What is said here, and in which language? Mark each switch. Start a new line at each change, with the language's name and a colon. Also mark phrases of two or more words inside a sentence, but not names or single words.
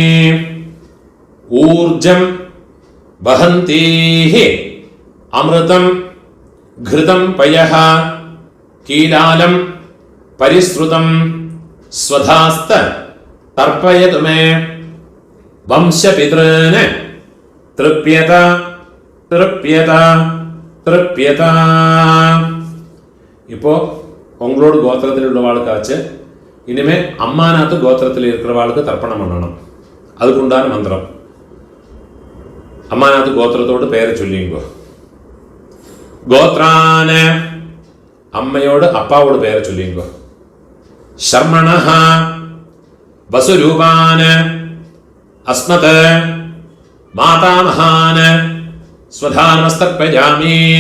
Sanskrit: ऊर्जं वहन्तीः अमृतं घृतं पयः कीलालं परिश्रुतं स्वधास्त तर्पयतु मे. वंशपितॄन् तृप्यत तृप्यत तृप्यत.
Tamil: இப்போ உங்களோட கோத்திரத்தில் உள்ளவாளுக்காச்சு இனிமே அம்மாநாத்து கோத்திரத்தில் இருக்கிறவாளுக்கு தர்ப்பணம் பண்ணணும். அதுக்குண்டான மந்திரம். அம்மாநாத்து கோத்ரத்தோட பேர் சொல்லிங்கோ. கோத்ரான் அம்மாவோட அப்பாவோட பேர் சொல்லிங்கோ.
Sanskrit: शर्मणः वसुरूपान् अस्मत् मातामहान् स्वधानमस्तर्पयामि.